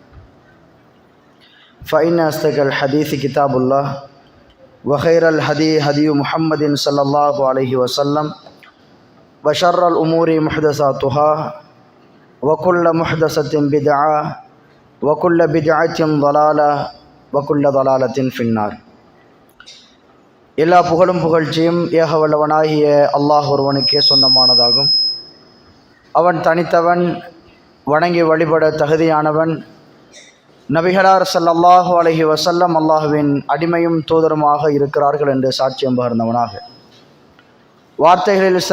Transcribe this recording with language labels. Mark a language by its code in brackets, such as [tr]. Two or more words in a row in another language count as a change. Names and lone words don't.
[ar] فإن أصدق الحديث كتاب الله وخير الهدي هدي محمد صلى الله عليه وسلم وشر الأمور محدثاتها وكل محدثة بدعة وكل بدعة ضلالة وكل ضلالة في النار. [ta] எல்லா புகழும் புகழ்ச்சியும் ஏக வல்லவனாகிய அல்லாஹ் ஒருவனுக்கே சொந்தமானதாகும். அவன் தனித்தவன், வணங்கி வழிபட தகுதியானவன். நபிகளார் [ar] صلى الله عليه وسلم [ta] அல்லாஹ்வின் அடிமையும் தூதருமாக இருக்கிறார்கள் என்று சாட்சியம் பகர்ந்தவனாக, வார்த்தைகளில்